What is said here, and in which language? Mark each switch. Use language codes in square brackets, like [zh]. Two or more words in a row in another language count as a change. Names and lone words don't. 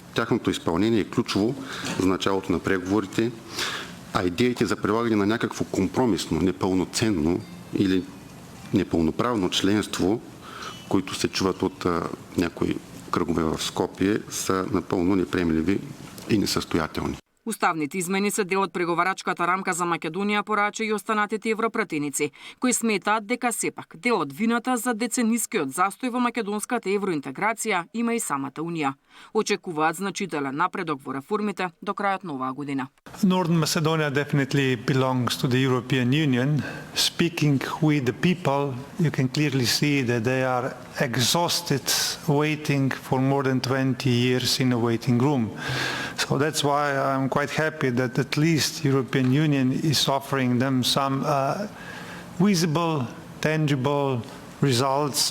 [bg] Тяхното изпълнение е ключово за началото на преговорите, а идеите за прилагане на някакво компромисно, непълноценно или непълноправно членство, които се чуват от някои кръгове в Скопие, са напълно неприемливи и несъстоятелни. [mk] Уставните измени се дел од преговарачката рамка за Македонија, порача и останатите европратеници, кои сметаат дека сепак дел од вината за деценискиот застој во македонската евроинтеграција има и самата Унија. Очекуваат значителен напредок во реформите до крајот на оваа година. [en] Northern Macedonia definitely belongs to the European Union. Speaking with the people, you can clearly see that they are exhausted waiting for more than 20 years in a waiting room. So that's why I'm quite happy that at least the European Union is offering them some visible, tangible results.